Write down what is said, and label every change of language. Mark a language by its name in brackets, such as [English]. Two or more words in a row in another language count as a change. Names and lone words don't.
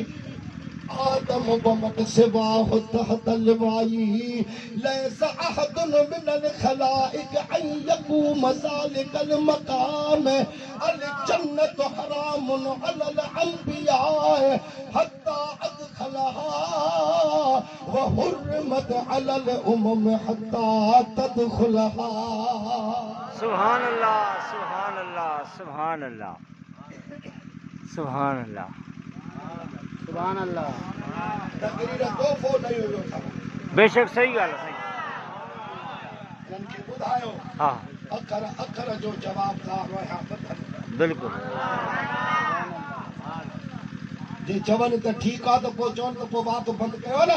[Arabic] آدم ومن سواه تحت اللواء ليس أحد من الخلائق أن يقوم ذلك المقام الجنة حرام على الأنبياء حتى أدخلها وحرمت على الأمم حتى تدخلها سبحان الله سبحان الله سبحان الله سبحان الله سبحان الله [Sindhi] तकरीर तोहफ़ो ॾेई वियो अथव बेशक सही ॻाल्हि आहे साईं हिननि खे ॿुधायो हा अखर अखर जो जवाबदार रहिया बदल बिल्कुलु जे चवनि त ठीकु आहे त पोइ चवनि त पोइ बात बंदि कयो न